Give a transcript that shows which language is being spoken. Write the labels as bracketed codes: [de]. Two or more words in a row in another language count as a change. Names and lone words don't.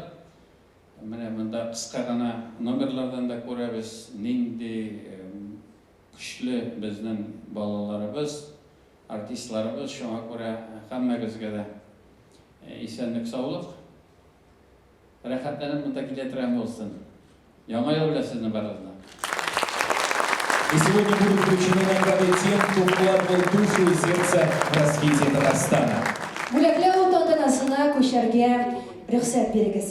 [tt] Менә монда кыска гына номерлардан да күрәбез, нинди көчле безнең балаларыбыз, артистларыбыз. Шуңа күрә һәммәгезгә дә исәнлек, саулык. Рәхәтләнеп монда килә торган булсын. Яңа ел белән сезне барыгызны. [ru] И сегодня будут вручены награды тем, кто вкладывал душу и сердце в развитие Татарстана. [tt] Бүләкләү тантанасына күчәргә рөхсәт бирегез.